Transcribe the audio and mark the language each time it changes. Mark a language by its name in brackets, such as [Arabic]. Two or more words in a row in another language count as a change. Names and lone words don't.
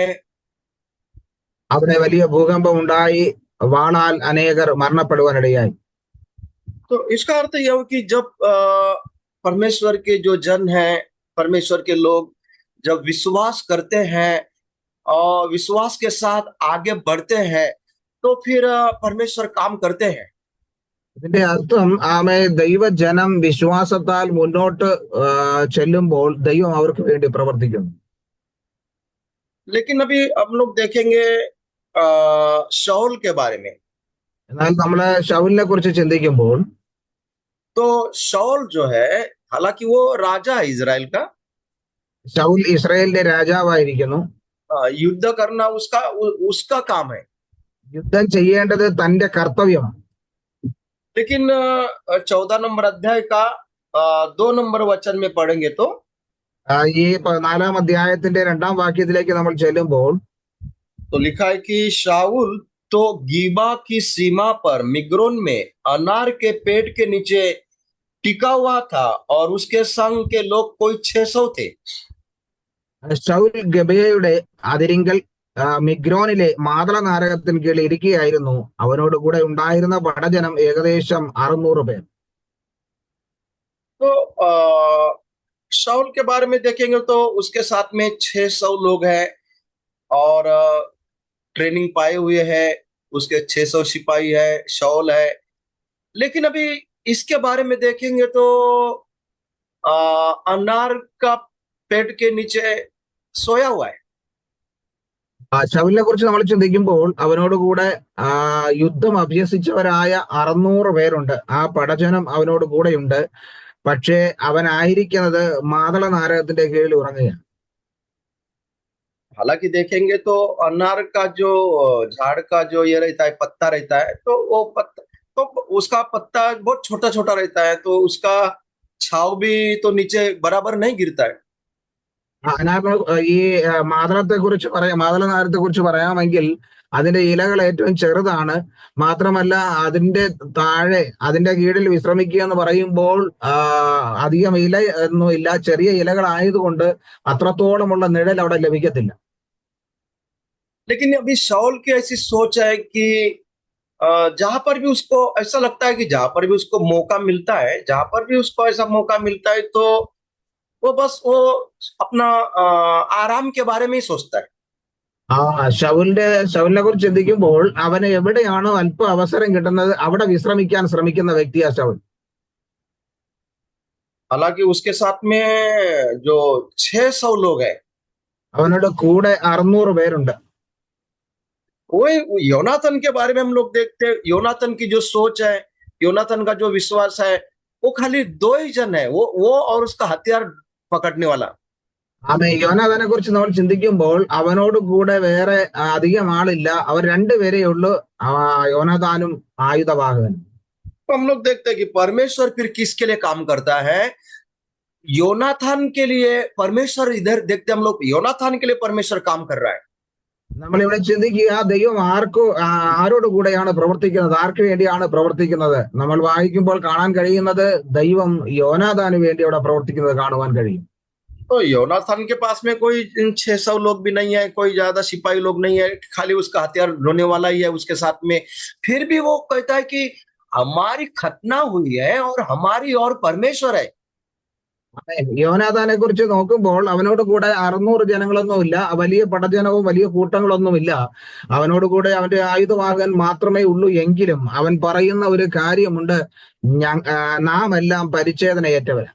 [Malayalam] അവിടെ വലിയ ഭൂകമ്പം ഉണ്ടായി, വാളാൽ അനേകർ മരണപ്പെടുവാനിടയായി. [Hindi] तो इसका अर्थ यह है कि जब परमेश्वर के जो जन है, परमेश्वर के लोग जब विश्वास करते हैं और विश्वास के साथ आगे बढ़ते हैं तो फिर परमेश्वर काम करते हैं। [Malayalam] ഇതിന്റെ അർത്ഥം, ആമേ, ദൈവജനം വിശ്വാസത്താൽ മുന്നോട്ട് ചെല്ലുമ്പോൾ ദൈവം അവർക്ക് വേണ്ടി പ്രവർത്തിക്കുന്നു. [Hindi] लेकिन अभी हम लोग देखेंगे शाऊल के बारे में। [Malayalam] എന്നാൽ നമ്മള് ശൗലിനെ കുറിച്ച് ചിന്തിക്കുമ്പോൾ, [Hindi] तो शाऊल जो है, हालांकि वो राजा है इजराइल का, [Malayalam] ശൗൽ ഇസ്രായേലിന്റെ രാജാവായിരിക്കുന്നു. [Hindi] युद्ध करना उसका काम है। [Malayalam] യുദ്ധം ചെയ്യേണ്ടത് തന്റെ കർത്തവ്യമാണ്. [Hindi] लेकिन 14 नंबर अध्याय का 2 नंबर वचन में पढ़ेंगे तो [Malayalam] ഈ 4-ാം അധ്യായത്തിന്റെ 2-ാം വാക്യത്തിലേക്ക് നമ്മൾ ചെല്ലുമ്പോൾ, [Hindi] तो लिखा है कि शाऊल तो गीबा की सीमा पर मिग्रोन में अनार के पेड़ के नीचे टिका हुआ था और उसके संग के लोग कोई 600 थे। [Malayalam] ശൗൽ ഗബയുടെ അതിരിങ്കൽ മിഗ്രോനിലെ മാതള നാരകത്തിന് കീഴിൽ ഇരിക്കുകയായിരുന്നു. അവനോട് കൂടെ ഉണ്ടായിരുന്ന പടജനം ഏകദേശം 600 പേർ. [Hindi] तो शाऊल के बारे में देखेंगे तो उसके साथ में 600 लोग हैं और ट्रेनिंग पाए हुए हैं, उसके 600 सिपाही है, शाऊल है। लेकिन अभी इसके बारे में देखेंगे तो अनार का पेड़ के नीचे सोया हुआ है। [Malayalam] ശൗലിനെ കുറിച്ച് നമ്മൾ ചിന്തിക്കുമ്പോൾ അവനോട് കൂടെ യുദ്ധം അഭ്യസിച്ചവരായ 600 പേരുണ്ട്. ആ പടജനം അവനോട് കൂടെയുണ്ട്. പക്ഷേ അവനായിരിക്കുന്നത് മാതള നാരകത്തിന്റെ കീഴിൽ ഉറങ്ങുകയാണ്. [Hindi] हालांकि देखेंगे तो अनार का जो झाड़ का जो ये रहता है, पत्ता रहता है, तो वो तो उसका पत्ता बहुत छोटा छोटा रहता है, तो उसका छाव भी तो नीचे बराबर नहीं गिरता है। [Malayalam] അതിനകത്ത് ഈ മാതളത്തെ കുറിച്ച് പറയാം, മാതള നാരത്തെ കുറിച്ച് പറയാമെങ്കിൽ അതിന്റെ ഇലകൾ ഏറ്റവും ചെറുതാണ്. മാത്രമല്ല അതിന്റെ താഴെ അതിന്റെ കീഴിൽ വിശ്രമിക്കുക എന്ന് പറയുമ്പോൾ അധികം ഇല ഒന്നും ഇല്ല, ചെറിയ ഇലകളായതുകൊണ്ട് അത്രത്തോളമുള്ള നിഴൽ അവിടെ ലഭിക്കത്തില്ല. [Hindi] लेकिन अभी शाऊल की ऐसी सोच है कि जहां पर भी उसको ऐसा लगता है कि जहां पर भी उसको मौका मिलता है, जहां पर भी उसको ऐसा मौका मिलता है, तो वो अपना आराम के बारे में ही सोचता है। [Malayalam] ആ ശൗലിനെ കുറിച്ച് ചിന്തിക്കുമ്പോൾ അവന് എവിടെയാണോ അല്പ അവസരം കിട്ടുന്നത് അവിടെ വിശ്രമിക്കാൻ ശ്രമിക്കുന്ന വ്യക്തിയാ ശൗൽ. [Hindi] हालांकि उसके साथ में जो 600 लोग हैं, [Malayalam] അവനോട് കൂടെ 600 പേരുണ്ട്. [Hindi] वो योनाथन के बारे में हम लोग देखते हैं, योनाथन की जो सोच है, योनाथन का जो विश्वास है, वो खाली दो ही जन है, वो और उसका हथियार पकड़ने वाला। [Malayalam] യോനാഥനെ കുറിച്ച് നമ്മൾ ചിന്തിക്കുമ്പോൾ അവനോട് കൂടെ വേറെ അധികം ആളില്ല. അവർ രണ്ടുപേരേ ഉള്ളൂ, യോനാഥാനും ആയുധവാഹകനും. [Hindi] तो हम लोग देखते हैं कि परमेश्वर फिर किसके लिए काम करता है। योनाथन के लिए परमेश्वर, इधर देखते हम लोग योनाथन के लिए परमेश्वर काम कर रहा है। [Malayalam] നമ്മളിവിടെ ചിന്തിക്കുക ദൈവം ആരോട് കൂടെയാണ് പ്രവർത്തിക്കുന്നത്, ആർക്ക് വേണ്ടിയാണ് പ്രവർത്തിക്കുന്നത്. നമ്മൾ വായിക്കുമ്പോൾ കാണാൻ കഴിയുന്നത് ദൈവം യോനാഥാന് വേണ്ടി അവിടെ പ്രവർത്തിക്കുന്നത് കാണുവാൻ കഴിയും. [Hindi] तो योनाथन के पास में कोई 600 लोग भी नहीं है, कोई ज्यादा सिपाही लोग नहीं है, खाली उसका हथियार ढोने वाला ही है उसके साथ में। फिर भी वो कहता है कि हमारी खतना हुई है और हमारी और परमेश्वर है। [Malayalam] യോനാഥാനെ കുറിച്ച് നോക്കുമ്പോൾ അവനോട് കൂടെ 600 ജനങ്ങളൊന്നുമില്ല, വലിയ പടജനവും വലിയ കൂട്ടങ്ങളൊന്നുമില്ല. അവനോട് കൂടെ അവന്റെ ആയുധവാഹകൻ മാത്രമേ ഉള്ളൂ. എങ്കിലും അവൻ പറയുന്ന ഒരു കാര്യമുണ്ട്, നാം എല്ലാം പരിച്ഛേദനയേറ്റവരാ.